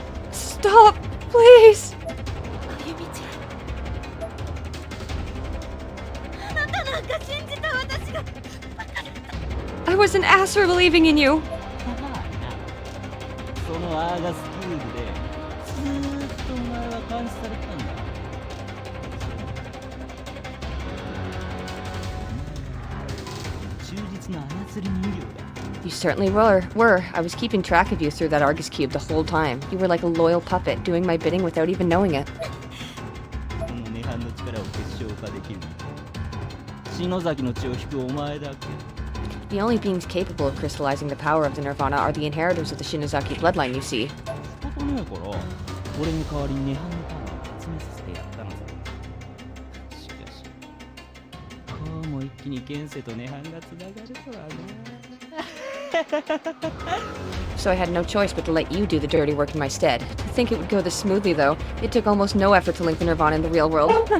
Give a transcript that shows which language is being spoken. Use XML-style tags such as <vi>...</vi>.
<en>Stop, please! I was an ass for believing in you.</en> <ja>そのアーガスクールでずーっとお前は監視されてたんだ。忠実な操り人形だ。</ja> <en>You certainly were. I was keeping track of you through that Argus cube the whole time. You were like a loyal puppet, doing my bidding without even knowing it.</en> <ja>この涅槃の力を結晶化できる。篠崎の血を引くお前だけ。</ja> <en>The only beings capable of crystallizing the power of the Nirvana are the inheritors of the Shinozaki bloodline, you see.</en> <ja>仕方ねえから、俺の代わりに涅槃のパワーを集めさせてやったのさ。しかし、こうも一気に現世と涅槃がつながるとはな。</ja> <en>So I had no choice but to let you do the dirty work in my stead. To think it would go this smoothly, though, it took almost no effort to link the Nirvana in the real world.</en>